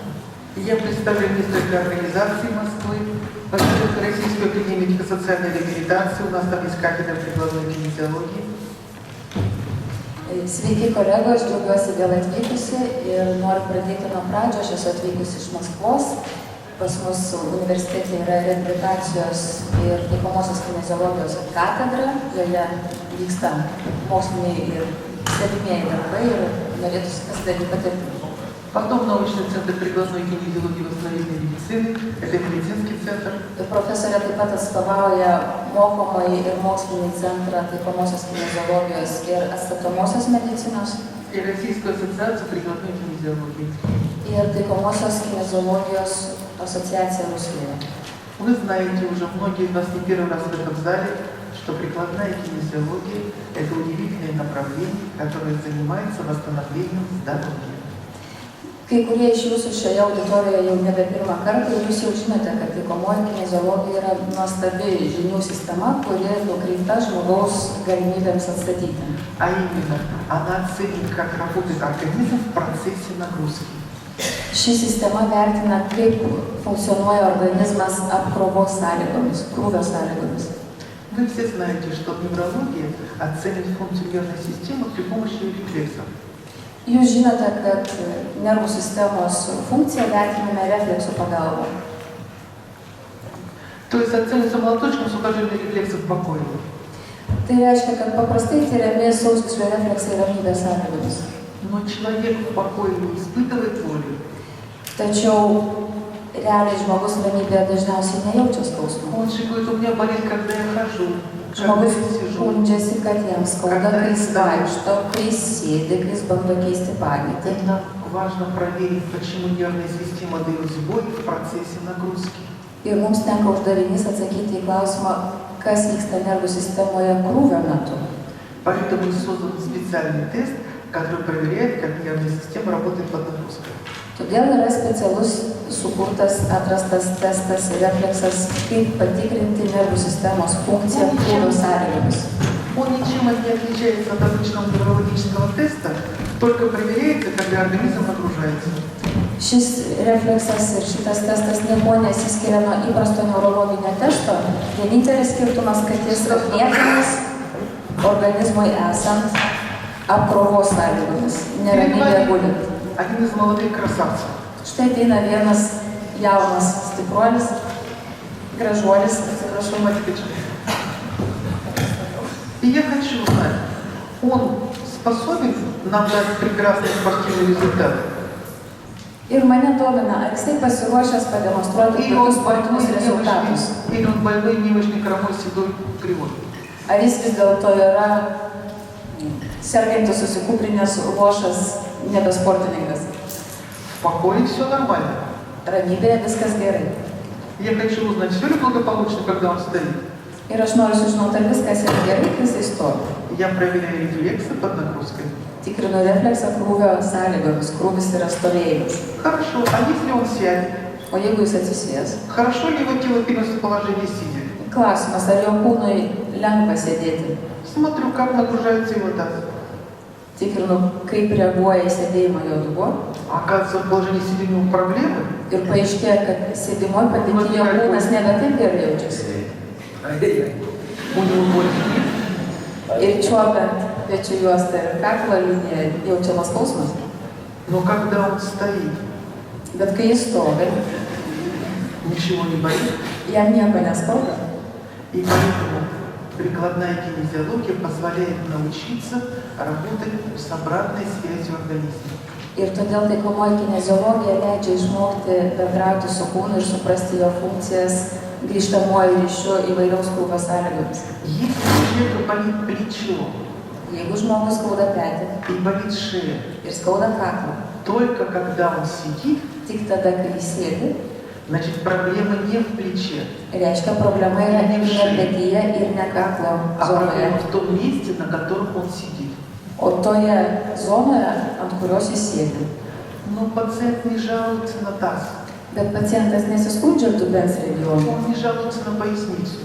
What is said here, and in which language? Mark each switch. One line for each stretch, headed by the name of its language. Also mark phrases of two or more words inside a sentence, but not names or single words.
Russian: Я представляю несколько организаций Москвы. Во-первых, Российскую академию медико-социальной реабилитации. У нас там есть кафедра прикладной кинезиологии.
Lithuanian: Sveiki kolegos, džiaugiuosi vėl atvykusi ir noriu pradėti nuo pradžio. Aš esu atvykusi iš Maskvos. Pas mus universitete yra reabilitacijos ir taikomosios kineziologijos katedra. Joje vyksta moksliniai ir stebimieji darbai ir norėtųsi pasidaryti patirtimi.
Russian: Потом научный центр прикладной кинезиологии и восстановительной медицины. Это медицинский центр.
Lithuanian: Profesorė taip pat atstovauja mokomąjį ir mokslinį centrą taikomosios kineziologijos ir atstatomosios medicinos.
Russian: И Российскую ассоциацию прикладной кинезиологии.
Lithuanian: Ir taikomosios kineziologijos asociacija Rusijoje.
Russian: Вы знаете уже, многие из нас не первый раз в этом зале, что прикладная кинезиология – это удивительное направление, которое занимается восстановлением здоровья.
Lithuanian: Kai kurie iš jūsų šioje auditorijoje jau nebe pirmą kartą ir jūs jau žinote, kad taikomoji kineziologija yra nuostabi žinių sistema, kuri nukreipta žmogaus galimybėms atstatyti.
Russian: А именно, она оценит, как работает организм в процессе нагрузки.
Lithuanian: Ši sistema vertina, kaip funkcionuoja organizmas apkrovos sąlygomis, krūvio sąlygomis.
Russian: Вы все знаете, что неврология оценит функцию нервной системы при помощи рефлексов.
Lithuanian: Jūs žinote, kad nervų sistemos funkciją vertiname refleksų pagalba.
Russian: То есть оценится молоточком сухожильный рефлекс покоя.
Lithuanian: Tai reiškia, kad paprastai tyriami sausgyslio refleksai ramybės sąlygomis.
Russian: Но человек в покое не испытывает боли.
Lithuanian: Tačiau realiai žmogus ramybėje dažniausiai nejaučia skausmo.
Russian: Он же говорит, у меня болит, когда я хожу.
Lithuanian: Žmogus skundžiasi, kad jiems skauda, kai jis vaikšto, kai jis sėdi, kai jis bando keisti padėtį.
Russian: Нам важно проверить, почему нервная система дает сбой в процессе нагрузки.
Lithuanian: Ir mums tenka uždavinys atsakyti į klausimą, kas vyksta nervų sistemoje krūvio metu.
Russian: Поэтому создан специальный тест, который проверяет, как нервная система работает под нагрузкой.
Lithuanian: Todėl yra specialus sukurtas, atrastas testas ir refleksas, kaip patikrinti nervų sistemos funkciją krūvio sąlygomis.
Russian: Он ничем не отличается от обычного неврологического теста, только проверяется, когда организм нагружается.
Lithuanian: Šis refleksas ir šitas testas niekuo nesiskiria nuo įprasto neurologinio testo. Vienintelis skirtumas, kad jis atliekamas organizmui esant apkrovos sąlygomis, neramybėje gulint.
Russian: Один из молодых красавцев.
Lithuanian: Štai ateina vienas jaunas stipruolis, gražuolis, atsiprašau,
Russian: математичек. И я хочу узнать, он способен нам дать прекрасный спортивный результат?
Lithuanian: Ir mane domina, ar jisai pasiruošęs pademonstruoti tokius sportinius rezultatus.
Russian: Или он больной, немощный, хромой, седой, кривой?
Lithuanian: Ar jis vis dėlto yra sergantis, susikūprinęs, ruošas, nebesportininkas?
Russian: В покое все нормально.
Lithuanian: Ramybėje viskas gerai.
Russian: Я хочу узнать, все ли благополучно, когда он стоит.
Lithuanian: Ir aš noriu sužinoti, ar viskas yra gerai, kai jisai stovi.
Russian: Я проверяю рефлексы под нагрузкой.
Lithuanian: Tikrinu refleksą krūvio sąlygomis, krūvis yra stovėjimas.
Russian: Хорошо, а если он сядет?
Lithuanian: O jeigu jis atsisės?
Russian: Хорошо ли его тело переносит в положение сидя?
Lithuanian: Klausimas, ar jo kūnui lengva sėdėti?
Russian: Смотрю, как нагружается его таз.
Lithuanian: tikrinu, kaip reaguoja į sėdėjimą jo dubuo.
Russian: Оказывается, в положении сидения у проблемы.
Lithuanian: Ir paaiškėja, kad sėdimoj padėtyje jo kūnas nebe taip gerai jaučiasi.
Russian: У него боли нет.
Lithuanian: Ir čiuopiant pečių juostą ir kaklo liniją jaučiamas skausmas.
Russian: Но когда он стоит,
Lithuanian: Bet kai jis stovi,
Russian: ничего не болит.
Lithuanian: jam nieko neskauda.
Russian: И поэтому прикладная кинезиология позволяет научиться работать с обратной связью организма.
Lithuanian: Ir todėl taikomoji kineziologija leidžia išmokti bendrauti su kūnu ir suprasti jo funkcijas grįžtamuoju ryšiu įvairiaus krūvio sąlygomis.
Russian: Если у человека болит плечо
Lithuanian: Jeigu žmogus skauda petį
Russian: и болит шея,
Lithuanian: ir skauda kaklą,
Russian: только когда он сидит,
Lithuanian: tik tada, kai jis sėdi,
Russian: значит проблема не в плече,
Lithuanian: reiškia problema yra ne petyje ir ne kaklo
Russian: а
Lithuanian: zonoje,
Russian: проблема в том месте, на котором он сидит.
Lithuanian: o toje zonoje, ant kurios jis sėdi.
Russian: Но пациент не жалуется на таз,
Lithuanian: Bet pacientas nesiskundžia dubens regionu
Russian: он не жалуется на поясницу.